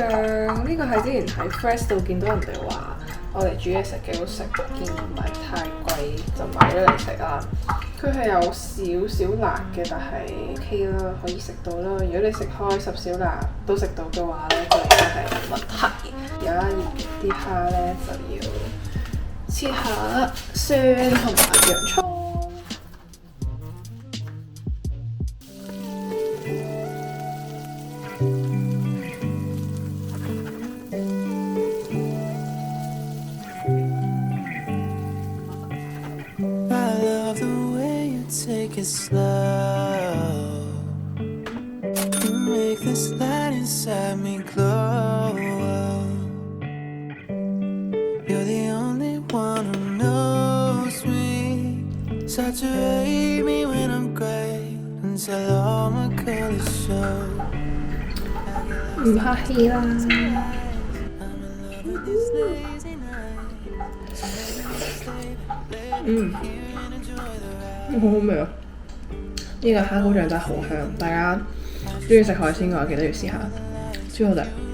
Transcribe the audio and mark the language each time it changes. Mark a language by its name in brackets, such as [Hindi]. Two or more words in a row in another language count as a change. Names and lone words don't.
[Cantonese] 呢個係之前喺 Fresh 度見到人哋話我哋煮嘢食幾好食，見唔係太貴就買咗嚟食啦。佢係有少少辣嘅，但係 OK 啦，可以食到啦。如果你食開十小辣都食到嘅話咧，就應該係冇問題。而家要啲蝦咧就要切下蒜同埋洋葱。 [English] Take it slow. You make this light inside me glow. You're the only one who knows me. Saturate me when I'm gray until all my colors show. [Cantonese] 唔客氣啦。好好味啊！呢個蝦膏醬真係好香，大家中意食海鮮嘅話，記得要試下，超好食。